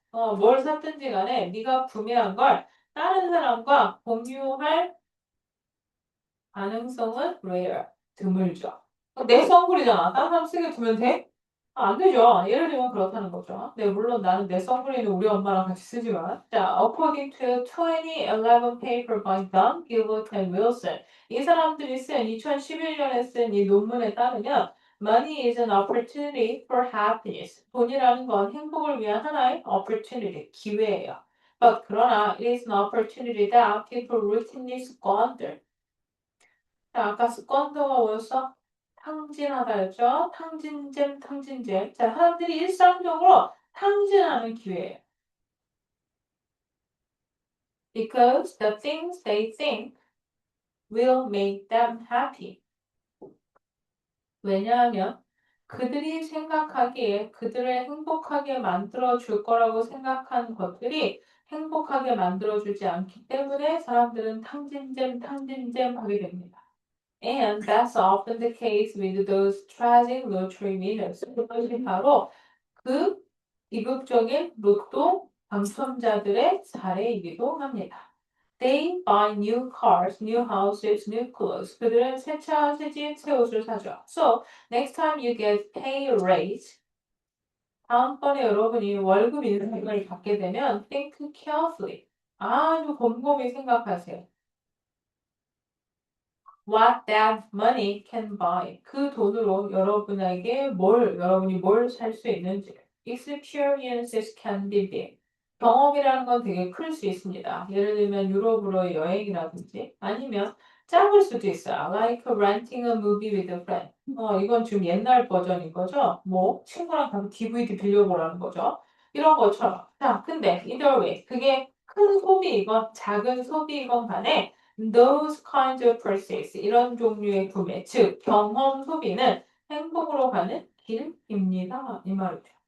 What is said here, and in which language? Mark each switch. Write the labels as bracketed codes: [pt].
[ko] 뭘 샀든지 간에 네가 구매한 걸 다른 사람과 공유할 가능성은 rare, 드물죠. 내 선글이잖아. 다른 사람 쓰게 두면 돼? 안 되죠. 예를 들면 그렇다는 거죠. 네, 물론 나는 내 선글이는 우리 엄마랑 같이 쓰지만. 자, [en] according to 2011 paper by Don Gilbert and Wilson. [ko] 이 사람들이 쓴 2011년에 쓴 이 논문에 따르면 [en] money is an opportunity for happiness. [ko] 돈이라는 건 행복을 위한 하나의 opportunity, 기회예요. [en] But [ko] 그러나 [en] it is an opportunity that people routinely squander. [ko] 자, 아까 squander가 뭐였어? 탕진하다였죠? 탕진잼, 탕진잼. 자, 사람들이 일상적으로 탕진하는 기회예요. [en] Because the things they think will make them happy. [ko] 왜냐하면 그들이 생각하기에 그들을 행복하게 만들어줄 거라고 생각한 것들이 행복하게 만들어주지 않기 때문에 사람들은 탕진잼, 탕진잼 하게 됩니다. [en] And that's often the case with those tragic lottery winners. [ko] 그것이 바로 그 비극적인 로또 당첨자들의 사례이기도 합니다. [en] They buy new cars, new houses, new clothes. [ko] 그들은 새 차, 새 집, 새 옷을 사죠. [en] So, next time you get pay raise, [ko] 다음번에 여러분이 월급 인상을 받게 되면 [en] think carefully. [ko] 아주 곰곰이 생각하세요. [en] What that money can buy. [ko] 그 돈으로 여러분이 뭘 살 수 있는지. [en] Experiences can be big. [ko] 경험이라는 건 되게 클 수 있습니다. 예를 들면 유럽으로의 여행이라든지 아니면 작을 수도 있어요. [en] Like renting a movie with a friend. [ko] 이건 좀 옛날 버전인 거죠. 뭐 친구랑 가서 DVD 빌려보라는 거죠. 이런 것처럼. 자, 근데 [en] either way [ko] 그게 큰 소비이건 작은 소비이건 간에 [en] those kinds of purchase, [ko] 이런 종류의 구매, 즉 경험 소비는 행복으로 가는 길입니다. 이 말이죠.